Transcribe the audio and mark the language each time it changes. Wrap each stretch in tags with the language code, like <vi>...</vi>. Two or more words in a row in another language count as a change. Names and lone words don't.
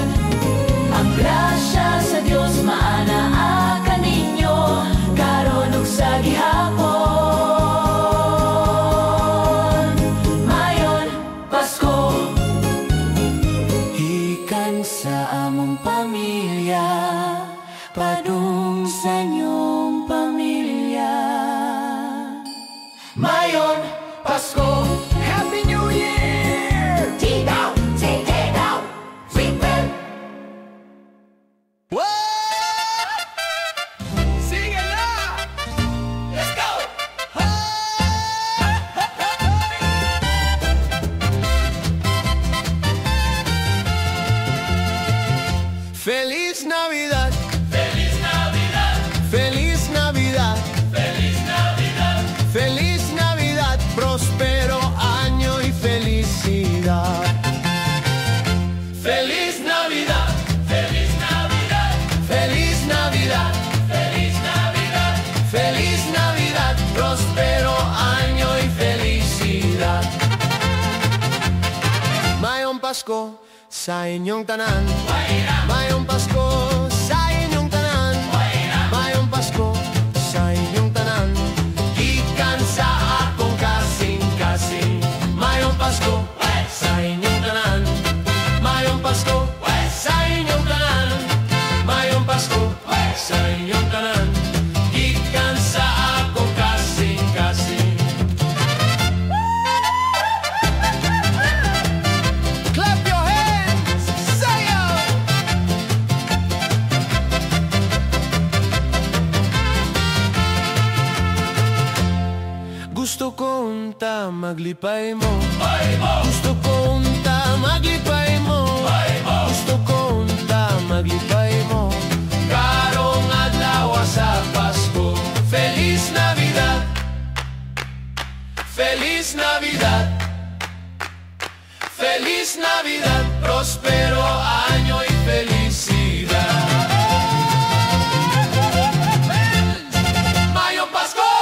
<ceb>Ang grasya sa Diyos maanaa kaninyo, karon ug sa gihapon. Mayon Pasko, Ikan sa among pamilya, padung sa inyong pamilya. Mayon Pasko,</ceb> <en>Happy New Year! take out, take it out, sweet bell. Sing it now! Let's go!</en> <es>Feliz Navidad, Feliz Navidad, Feliz Navidad, Feliz Navidad, Feliz Navidad, próspero año y felicidad. Feliz Navidad, Feliz Navidad, Feliz Navidad, Feliz Navidad, Feliz Navidad, próspero año y felicidad.</es> <ceb>Mayong Pasko sa inyong tanan. Mayong Pasko sa inyong tanan. Mayong Pasko sa inyong tanan. Gikan sa akong kasing-kasing. Mayong Pasko sa inyong tanan. Mayong Pasko sa inyong tanan. Mayong Pasko sa inyong tanan. Gikan sa akong kasing-kasing.</ceb> <en>Clap your hands, sayo!</en> <ceb>Gusto ko unta maglipay mo. Gusto ko unta maglipay mo. Gusto ko unta maglipay mo. Karong adlaw sa Pasko.</ceb> <es>Feliz Navidad, Feliz Navidad, Feliz Navidad, próspero año y felicidad.</es> <ceb>Mayong Pasko!</ceb>